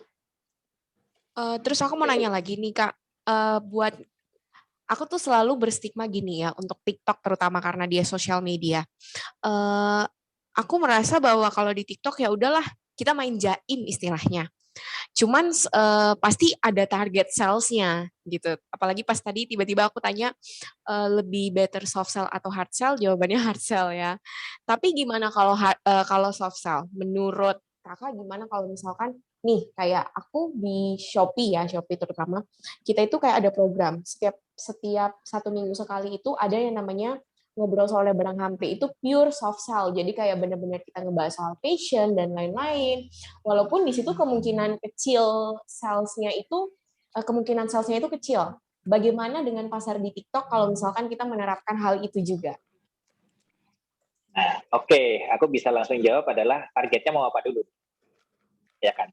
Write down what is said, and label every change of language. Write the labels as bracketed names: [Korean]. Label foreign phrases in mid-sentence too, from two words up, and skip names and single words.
[Indonesian] Terus aku mau nanya lagi nih Kak, buat aku tuh selalu berstigma gini ya untuk TikTok terutama karena dia sosial media. Aku merasa bahwa kalau di TikTok ya udahlah kita main jaim istilahnya. Cuman pasti ada target sales-nya gitu. Apalagi pas tadi tiba-tiba aku tanya lebih better [English] soft sell [Indonesian] atau [English] hard sell, [Indonesian] jawabannya [English] hard sell [Indonesian] ya. Tapi gimana kalau [English] soft sell? [Indonesian] Menurut Kakak gimana kalau misalkan nih kayak aku di Shopee ya, Shopee terutama, kita itu kayak ada program setiap 1 minggu sekali itu ada yang namanya ngobrol soal barang HP itu [English] pure soft sell. [Indonesian] Jadi kayak benar-benar kita ngebahas soal passion dan lain-lain. Walaupun di situ kemungkinan salesnya itu kecil. Bagaimana dengan pasar di TikTok kalau misalkan kita menerapkan hal itu juga? Nah, oke, aku bisa langsung jawab adalah targetnya mau apa dulu, ya kan?